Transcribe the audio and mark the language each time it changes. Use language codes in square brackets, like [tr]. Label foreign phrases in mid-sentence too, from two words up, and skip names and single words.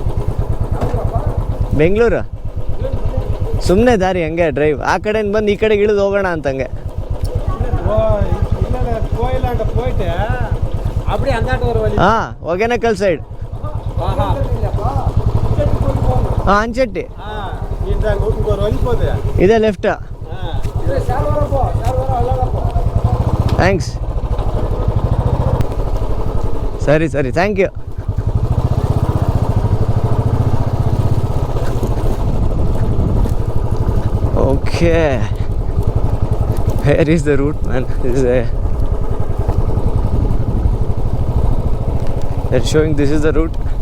[kn] ಬೆಂಗಳೂರು ಸುಮ್ಮನೆ ದಾರಿ ಹಂಗೆ ಡ್ರೈವ್, ಆ ಕಡೆಯಿಂದ ಬಂದು ಈ ಕಡೆಗೆ ಇಳಿದು ಹೋಗೋಣ ಅಂತಂಗೆ. ಹಾಂ, ಒಗೇನಕಲ್ ಸೈಡ್. [te] అంచెట్టి ఇదే లెఫ్ట్. థ్యాంక్స్. సరే సరే, [en] Thank you. ఓకే, where is the route, man? They're showing this is the route.